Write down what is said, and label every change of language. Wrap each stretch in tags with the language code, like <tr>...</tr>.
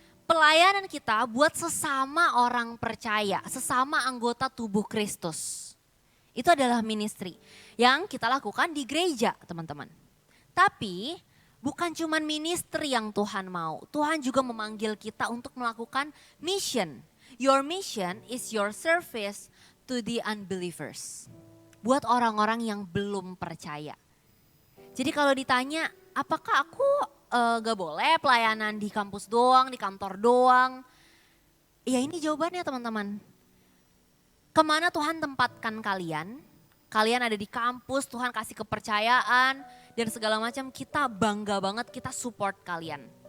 <id>Pelayanan kita buat sesama orang percaya, sesama anggota tubuh Kristus. Itu adalah ministry yang kita lakukan di gereja teman-teman. Tapi bukan cuma ministry yang Tuhan mau. Tuhan juga memanggil kita untuk melakukan mission.</id> <en>Your mission is your service to the unbelievers.</en> <id>Buat orang-orang yang belum percaya. Jadi kalau ditanya, apakah aku gak boleh pelayanan di kampus doang, di kantor doang? Ya ini jawabannya teman-teman. Kemana Tuhan tempatkan kalian? Kalian ada di kampus, Tuhan kasih kepercayaan dan segala macam, kita bangga banget, kita support kalian.</id>